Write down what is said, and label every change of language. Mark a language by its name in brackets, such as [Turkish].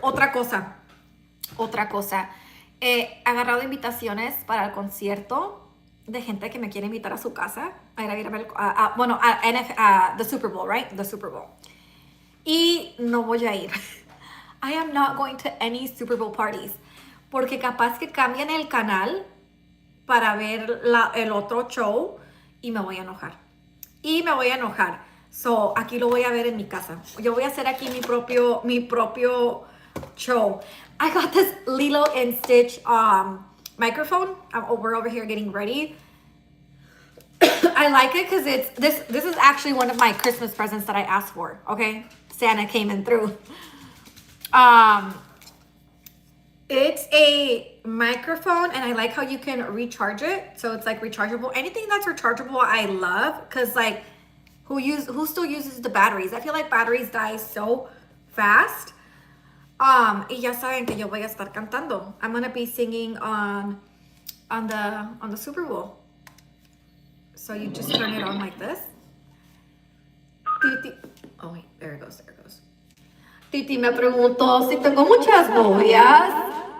[Spanish] Otra cosa. He agarrado invitaciones para el concierto de gente que me quiere invitar a su casa a ir a ver [English] the Super Bowl, right? The Super Bowl. [Spanish] Y no voy a ir. [English] I am not going to any Super Bowl parties. [Spanish] Porque capaz que cambien el canal para ver el otro show y me voy a enojar. So, aquí lo voy a ver en mi casa. Yo voy a hacer aquí mi propio show. [English] I got this Lilo and Stitch microphone. We're over here getting ready. I like it because this is actually one of my Christmas presents that I asked for, okay? Santa came in through. It's a microphone, and I like how you can recharge it. So it's like rechargeable. Anything that's rechargeable, I love, because like who still uses the batteries? I feel like batteries die so fast. [Spanish] Y ya saben que yo voy a estar cantando. [English] I'm gonna be singing on the Super Bowl. So you just turn it on like this. Titi. Oh, wait, there it goes, there it goes. [Spanish] Titi me preguntó si tengo muchas novias.